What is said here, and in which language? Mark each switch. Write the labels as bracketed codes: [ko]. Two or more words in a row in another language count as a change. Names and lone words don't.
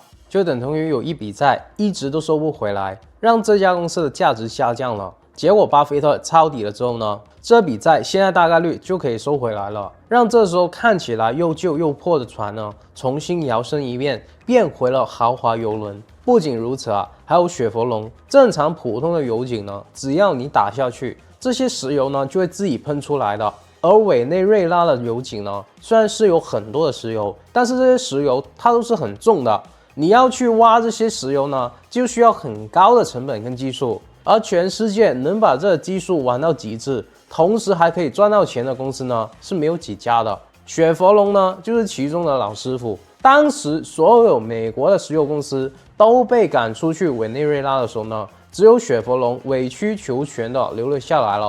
[zh] 就等同於有一筆債一直都收不回來，讓這家公司的價值下降了。結果巴菲特抄底了之後呢，這筆債現在大概率就可以收回來了，讓這時候看起來又舊又破的船呢，重新搖身一變，變回了豪華郵輪。不僅如此啊，還有雪佛龍，正常普通的油井呢，只要你打下去，這些石油呢就會自己噴出來的。而委內瑞拉的油井呢，雖然是有很多的石油，但是這些石油它都是很重的。你要去挖這些石油呢，就需要很高的成本跟技術，而全世界能把這個技術玩到極致，同時還可以賺到錢的公司呢，是沒有幾家的。雪佛龍呢，就是其中的老師傅。當時所有美國的石油公司都被趕出去委內瑞拉的時候呢，只有雪佛龍委曲求全的留了下來了。